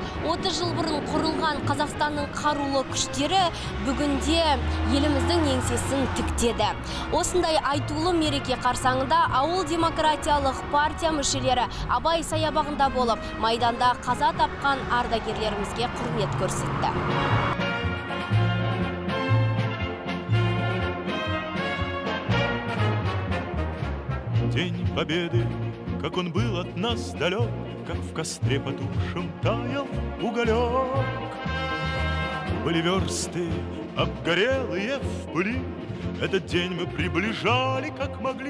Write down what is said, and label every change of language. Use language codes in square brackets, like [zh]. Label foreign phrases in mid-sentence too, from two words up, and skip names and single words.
[kk] 30 жыл бұрын құрылған Қазақстанның қарулы күштері бүгінде еліміздің еңсесін тіктеді. Осындай айтулы мереке қарсаңында ауыл демократиялық партия мүшелері Абай саябағында болып, майданда қаза тапқан ардагерлерімізге құрмет көрсетті. [ru] День Победы, как он был от нас далек, как в костре потухшем таял уголек. Были версты, обгорелые в пыли, этот день мы приближали, как могли.